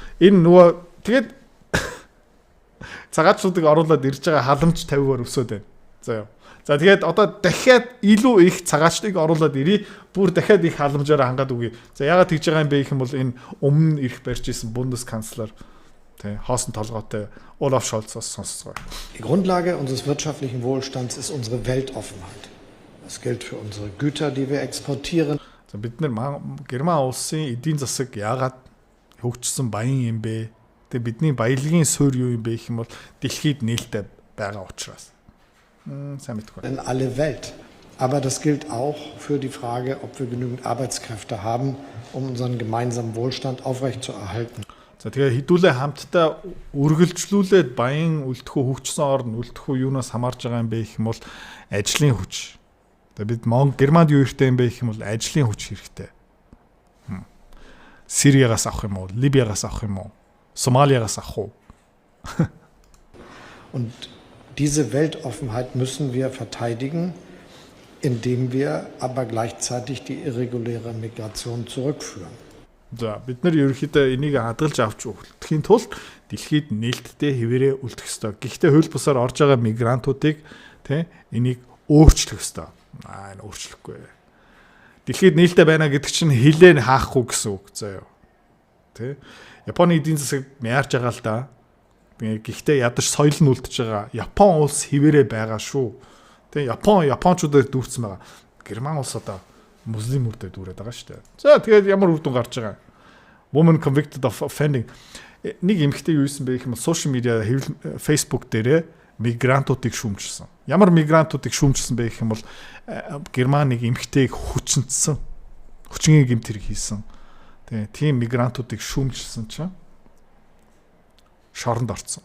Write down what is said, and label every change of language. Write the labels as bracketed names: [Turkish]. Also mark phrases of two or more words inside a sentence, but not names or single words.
[Mongolian] Энэ нөгөө тэгээд цагаатчуудыг оруулаад ирж байгаа халамж 50% өсөөд байна. За. За тэгээд одоо дахиад илүү их цагаатчдыг оруулаад ирээ. Бүр дахиад их халамжаар хангаад үгүй. За яагаад тэгж байгаа юм бэ гэх юм бол энэ өмнө ирэх барьж исэн Bundeskanzler хоосон толгойтой Olaf Scholz-оос сонсцгоо. [German] Die Grundlage unseres wirtschaftlichen Wohlstands ist unsere Weltoffenheit. Das gilt für unsere Güter, die wir exportieren. [Mongolian] За бид нар Герман улсын эдийн засаг яагаад хөгжсөн баян юм бэ? Тэгээ бидний баялагын суурь юу юм бэ гэх юм бол дэлхийд нээлттэй байгаа учраас. Сайн мэдгүй. [German] In alle Welt. Aber das gilt auch für die Frage, ob wir genügend Arbeitskräfte haben, um unseren gemeinsamen Wohlstand aufrechtzuerhalten. [Mongolian] За тэгээ хэдүүлээ хамтдаа үргэлжлүүлээд баян үлдэхүй хөгжсөн орн үлдэхүй юунаас хамаарж байгаа юм бэ гэх юм бол ажлын хүч. Тэгээ бид Германд юу хэрэгтэй юм бэ гэх юм бол ажлын хүч хэрэгтэй. Сириягаас авах юм уу? Либиягаас авах юм уу? Somaliagаас авах уу? [German] Und diese Weltoffenheit müssen wir verteidigen, indem wir aber gleichzeitig die irreguläre Migration zurückführen. [Mongolian] За бид нар ерөнхийдөө энийг хадгалж авч үлдэхийн тулд дэлхийд нээлттэй хэвээрээ үлдэх ёстой. Гэхдээ хууль бусаар орж байгаа мигрантуудыг энийг өөрчлөх ёстой. Энэ өөрчлөхгүй. Дэлхийд нээлттэй байна гэдэг чинь хилээ хаахгүй гэсэн үг заяа. Японы эдийн засаг мяарч байгаа л да. Гэхдээ ядаж соёл нь үлдэж байгаа. Япон улс хэвээрээ байгаа шүү. Япончуудаар дүүрсэн байгаа. Герман улс одоо муслимуудад дүүрээд байгаа шүү дээ. За тэгээд ямар үр дүн гарч байгаа. [English] Woman convicted of offending. [Mongolian] Нэг эмэгтэй юу исэн бэ гэх юм бол [English] social media [Mongolian] Facebook дээрээ мигрантуудыг шүүмжилсэн. Ямар мигрантуудыг шүүмжилсэн бэ гэх юм бол Германыг эмэгтэйг хүчнэсэн. Хүчингийн гэмт хэрэг хийсэн. Тийм мигрантуудыг шүүмжилсэн чинь шоронд орсон.